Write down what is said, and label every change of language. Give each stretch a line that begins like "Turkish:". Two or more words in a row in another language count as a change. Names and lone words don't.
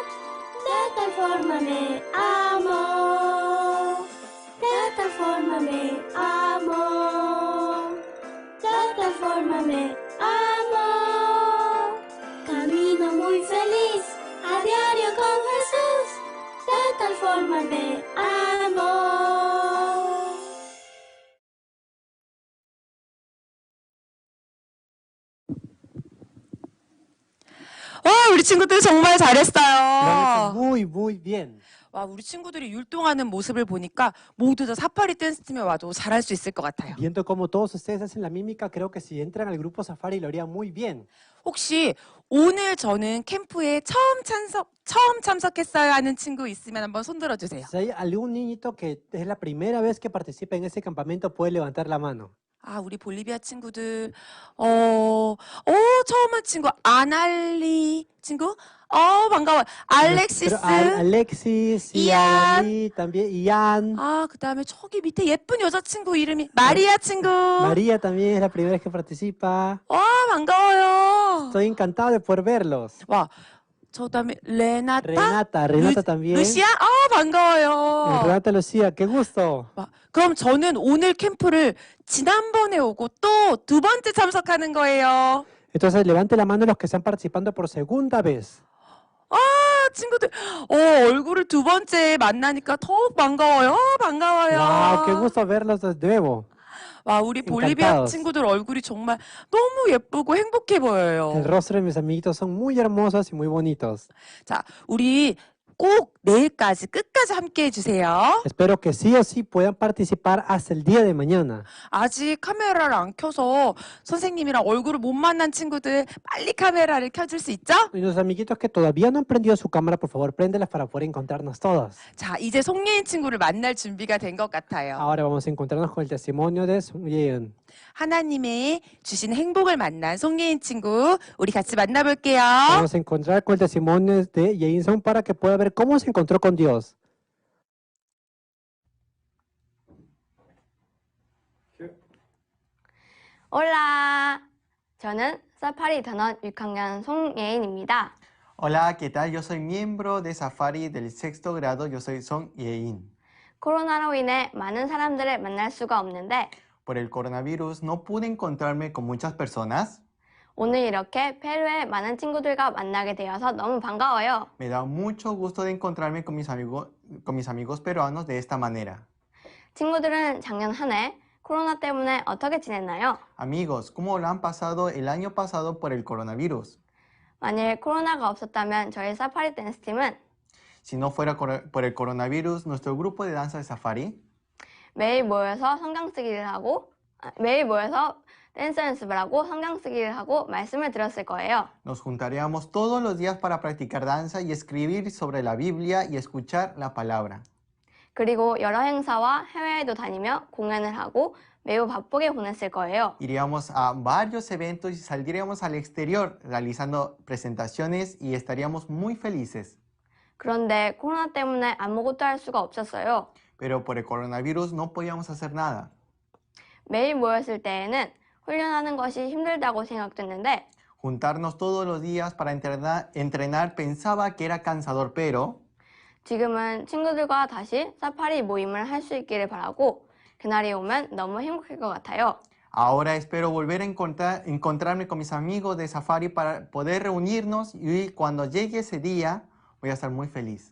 Spanish: De tal forma me amó, de tal forma me amó, de tal forma me amó. Camino muy feliz a diario con Jesús, de tal forma me amó.
Korean: 와, 우리 친구들 정말
Spanish: Lo han hecho
Korean: 잘했어요.
Spanish: muy, muy bien.
Korean: 와, 우리 친구들이 율동하는 모습을 보니까 모두 다 사파리 댄스팀에 와도 잘할 수 있을 것 같아요.
Spanish: Viendo cómo todos ustedes hacen la mímica, creo que si entran al grupo Safari lo harían muy bien.
Korean: 혹시 오늘 저는 캠프에 처음 참석했어요 하는 친구 있으면 한번 손 들어주세요.
Spanish: Si hay algún niñito que es la primera vez que participa en ese campamento, puede levantar la mano.
Korean: 아, 우리 볼리비아 친구들, 처음 한 친구, 아날리 친구? 반가워요. 알렉시스.
Spanish: Alexis, y Ian. Ali, también Ian.
Korean: 아, 그 다음에 저기 밑에 예쁜 여자친구 이름이 마리아 친구.
Spanish: María también es la primera vez que participa.
Korean: 와, 반가워요.
Spanish: Estoy encantado de poder verlos.
Korean: 와, 저 다음에 레나타.
Spanish: Renata también.
Korean: 루시아? 반가워요.
Spanish: Renata Lucía, qué gusto.
Korean: 와, 그럼 저는 오늘 캠프를 지난번에 오고 또 두 번째 참석하는 거예요.
Spanish: Entonces levante la mano los que están participando por segunda vez.
Korean: 친구들, 얼굴을 두 번째 만나니까 더욱 반가워요. 반가워요.
Spanish: Wow, qué gusto verlos de nuevo.
Korean: 와, 우리 볼리비아
Spanish: Encantados.
Korean: 친구들 얼굴이 정말 너무 예쁘고 행복해 보여요.
Spanish: El rostro de mis amiguitos son muy hermosos y muy bonitos.
Korean: 자, 우리 꼭 내일까지 끝까지 함께 해주세요.
Spanish: Espero que sí o sí puedan participar hasta el día de mañana.
Korean: 아직 카메라를 안 켜서 선생님이랑 얼굴을 못 만난 친구들 빨리 카메라를 켜줄 수 있죠?
Spanish: Y los amiguitos que todavía no han prendido su cámara, por favor, préndelas para poder encontrarnos todos.
Korean: 자, 이제 송예인 친구를 만날 준비가 된 것 같아요.
Spanish: Ahora vamos a encontrarnos con el testimonio de Sung Yeon.
Korean: 하나님의 주신 행복을 만난 송예인 친구, 우리 같이 만나볼게요.
Spanish: Vamos a encontrar con el testimonio de Jason para que pueda ver cómo se encontró con Dios. Hola,
Korean: 저는 사파리 단원 6학년 송예인입니다.
Spanish: Hola, ¿qué tal? Yo soy miembro de Safari del sexto grado. Yo soy Song Ye-in.
Korean: 코로나로 인해 많은 사람들을 만날 수가 없는데
Spanish: Por el coronavirus no pude encontrarme con muchas personas.
Korean: 오늘 이렇게 페루의 많은 친구들과 만나게 되어서 너무 반가워요.
Spanish: Me da mucho gusto de encontrarme con mis amigos peruanos de esta manera.
Korean: 친구들은 작년 한 해 코로나 때문에 어떻게 지냈나요?
Spanish: Amigos, ¿cómo lo han pasado el año pasado por el coronavirus?
Korean: 만일 코로나가 없었다면 저희 사파리 댄스 팀은
Spanish: Si no fuera por el coronavirus, nuestro grupo de danza de Safari
Korean: 매일 모여서 성경 쓰기를 하고 매일 모여서 댄스 연습을 하고 성경 쓰기를 하고 말씀을 들었을 거예요.
Spanish: nos juntaríamos todos los días para practicar danza y escribir sobre la Biblia y escuchar la palabra.
Korean: 그리고 여러 행사와 해외에도 다니며 공연을 하고 매우 바쁘게 보냈을 거예요.
Spanish: Iríamos a varios eventos y saldríamos al exterior realizando presentaciones y estaríamos muy felices.
Korean: 그런데 코로나 때문에 아무것도 할 수가 없었어요.
Spanish: Pero por el coronavirus no podíamos hacer nada.
Korean: 매일 모였을 때에는 훈련하는 것이 힘들다고 생각됐는데
Spanish: Juntarnos todos los días para entrenar pensaba que era cansador, pero
Korean: 지금은 친구들과 다시 사파리 모임을 할 수 있기를 바라고 그날이 오면 너무 행복할 것 같아요.
Spanish: ahora espero volver a encontrarme con mis amigos de Safari para poder reunirnos y cuando llegue ese día voy a estar muy feliz.